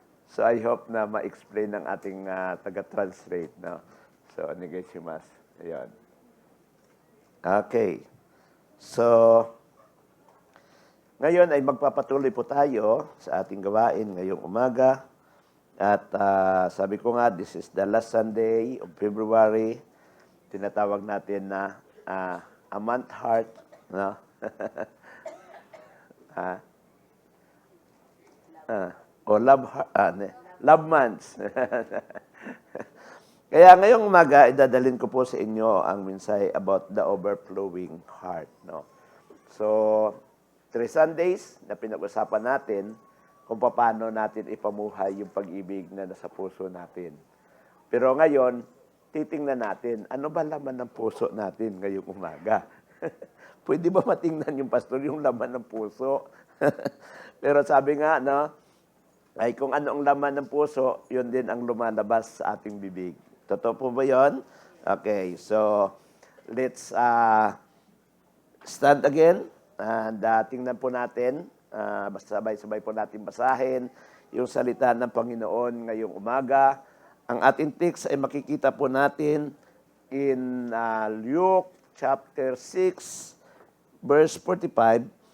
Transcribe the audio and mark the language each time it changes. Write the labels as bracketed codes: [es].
[tl] So I hope na ma-explain ng ating taga-translate. No? So, [ja] onegaishimasu. [tl] Ayan. Okay. So, ngayon ay magpapatuloy po tayo sa ating gawain ngayong umaga. At sabi ko nga, [en] this is the last Sunday of February. [tl] Tinatawag natin na a month heart. No? O love months. Kaya ngayong umaga, idadalhin ko po sa inyo ang mensahe about [en] the overflowing heart. [tl] No? So, 3 Sundays na pinag-usapan natin kung paano natin ipamuhay yung pag-ibig na nasa puso natin. Pero ngayon, titingnan natin, ano ba laman ng puso natin ngayong umaga? Pwede ba matingnan yung pastor yung laman ng puso? Pero sabi nga, no, ay kung ano ang laman ng puso, yun din ang lumalabas sa ating bibig. Totoo po ba yun? [en] Okay, so let's stand again. [tl] And tingnan po natin, sabay-sabay po natin basahin yung salita ng Panginoon ngayong umaga. Ang ating text ay makikita po natin in Luke chapter 6, verse 45.